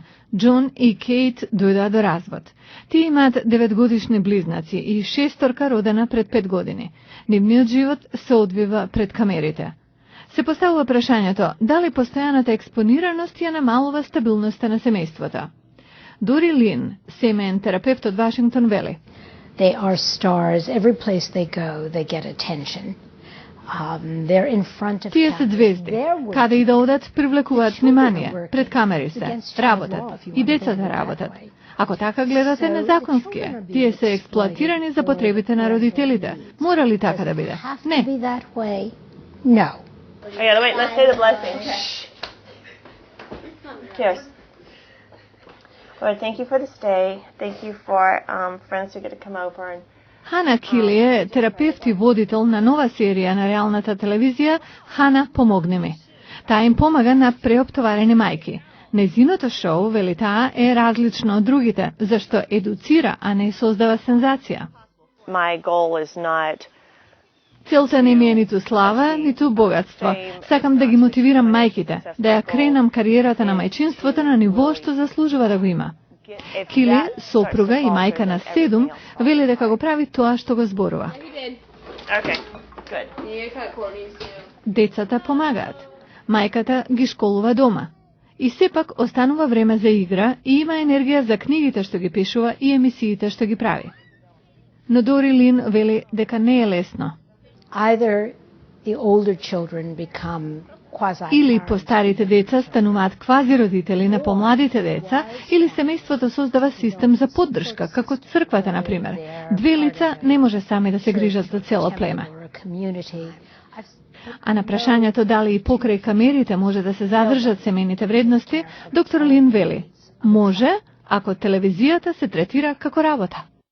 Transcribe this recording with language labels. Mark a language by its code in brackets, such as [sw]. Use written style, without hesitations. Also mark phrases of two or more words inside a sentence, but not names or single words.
[mk] Џон и Кейт дојдоа до развод. Тие имаат 9-годишни близнаци и шесторка родена пред 5 години. Нивниот живот се одвива пред камерите. Се поставува прашањето дали постојаната експонираност ја намалува стабилноста на семејството. Дори Лин, семеен терапевт од Вашингтон, вели: [en] They are stars. Every place they go, they get attention. They're in front of [mk] Тие се звезди. Каде и да одат, привлекуваат внимание. Пред камери се. Работат. И децата работат. Ако така гледате, незаконски е. Тие се експлоатирани за потребите на родителите. Мора ли така да биде? Не. [en] No. I gotta wait, let's say the blessing. Cheers. Lord, thank you for this day. Thank you for friends who get to come over and [mk] Хана Кили е терапевт и водител на нова серија на реалната телевизија Хана, помогни ми. Таа им помага на преоптоварени мајки. Нејзиното шоу, вели таа, е различно од другите, зашто едуцира, а не создава сензација. [en] My goal is not [mk] Целта не ми е ниту слава, ниту богатство. Сакам да ги мотивирам мајките, да ја кренам кариерата на мајчинството на ниво што заслужува да го има. Кили, сопруга и мајка на 7, вели дека го прави тоа што го зборува. Децата помагаат. Мајката ги школува дома. И сепак останува време за игра и има енергија за книгите што ги пишува и емисиите што ги прави. Но Дори Лин вели дека не е лесно. [en] Either the older children become [mk] Или постарите деца стануваат квази родители на помладите деца, или семејството создава систем за поддршка, како црквата, например. Две лица не може сами да се грижат за цело племе. А на прашањето дали и покрај камерите може да се задржат семејните вредности, доктор Лин вели: може, ако телевизијата се третира како работа.